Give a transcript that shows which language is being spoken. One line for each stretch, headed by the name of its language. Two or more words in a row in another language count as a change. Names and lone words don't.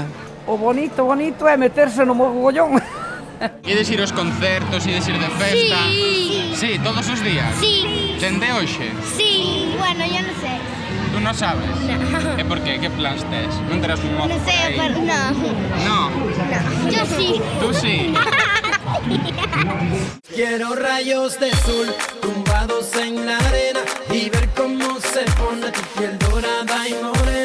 Galician: O bonito é meterse no mogollón. Ides ir aos concertos, ides ir de festa?
Spanish: Sí.
Galician: Sí, todos os días?
Spanish: Sí.
Galician: Dende hoxe?
Spanish: Sí, bueno, yo no sé.
Galician: Tú non sabes?
Spanish: No.
Galician: E por qué? Que plans tes? Non terás un mozo
Spanish: No sé,
Galician: por aí?
Spanish: pero no.
Galician: No?
Spanish: Yo sí.
Galician: Tú sí?
Spanish: Quiero rayos de sol tumbados en la arena y ver cómo se pone tu piel dorada y morena.